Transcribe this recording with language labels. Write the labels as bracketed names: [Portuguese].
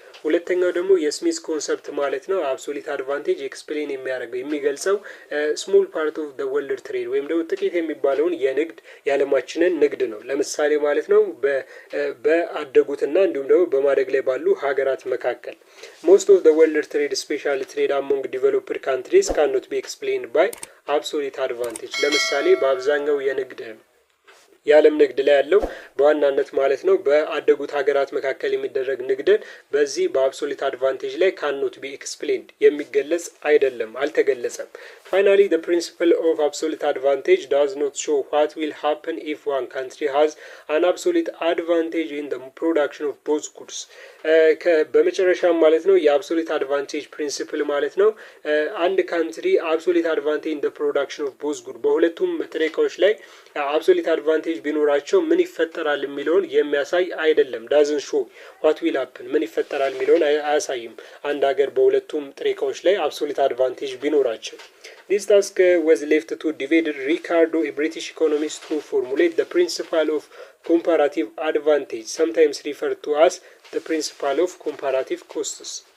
[Amharic] ሁለተኛው ደግሞ የስሚዝ ኮንሰፕት ማለት ነው አብሶሉት አድቫንቴጅ ኤክስፕሌን የሚያደርገው የሚገልጸው ስሞል ፓርት ኦፍ ዘ ወርልድ ትሬድ ወይም ደግሞ ጥቂት የሚባለውን የንግድ የዓለማችንን ንግድ ነው። ለምሳሌ ማለት ነው በአደጉትና እንዲሁም ደግሞ በማደግ ላይ ባሉ ሀገራት መካከል [English] most of the world trade especially trade among developed countries cannot be explained by absolute advantage. [Amharic] ለምሳሌ በአብዛኛው የዓለም ንግድ ላይ ያለው በዋናነት ማለት ነው በአደጉት ሀገራት መካከል የሚደረግ ንግድን በዚህ በአብሶሉት አድቫንቴጅ ላይ [English] cannot be explained [Amharic] የሚገለጽ አይደለም፣ አልተገለጸም። [English] Finally, the principle of absolute advantage does not show what will happen if one country has an absolute advantage in the production of both goods. [Amharic] በመጨረሻም ማለት ነው የአብሶሉት አድቫንቴጅ ፕሪንሲፕል ማለት ነው አንድ ካንትሪ አብሶሉት አድቫንቴጅ [English] in the production of both goods [Amharic] በሁለቱም ጥሬ ዕቃዎች ላይ አብሶሉት አድቫንቴጅ ቢኖራቸው ምን ይፈጠራል የሚለውን የሚያሳይ አይደለም። [English] doesn't show what will happen [Amharic] ምን ይፈጠራል የሚለውን አያሳይም አንድ ሀገር በሁለቱም ጥሬ ዕቃዎች ላይ አብሶሉት አድቫንቴጅ ቢኖራቸው። [English] This task was left to David Ricardo, a British economist, to formulate the principle of comparative advantage, sometimes referred to as the principle of comparative costs.